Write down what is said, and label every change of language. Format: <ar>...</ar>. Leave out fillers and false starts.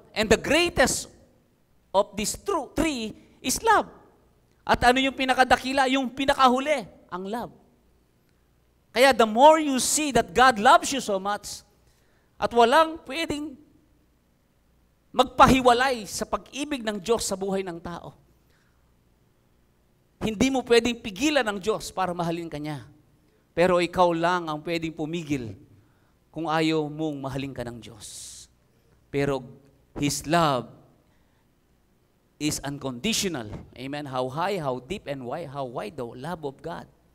<en>And the greatest of these 3 is love.</en> <tl>At ano yung pinakadakila? Yung pinakahuli, ang love. Kaya</tl> <en>the more you see that God loves you so much,</en> <tl>at walang pwedeng magpahiwalay sa pag-ibig ng Diyos sa buhay ng tao. Hindi mo pwedeng pigilan ng Diyos para mahalin ka niya. Pero ikaw lang ang pwedeng pumigil kung ayaw mong mahalin ka ng Diyos.</tl> <en>Pero His love is unconditional. Amen? How high, how deep, and wide, how wide the love of God.</en>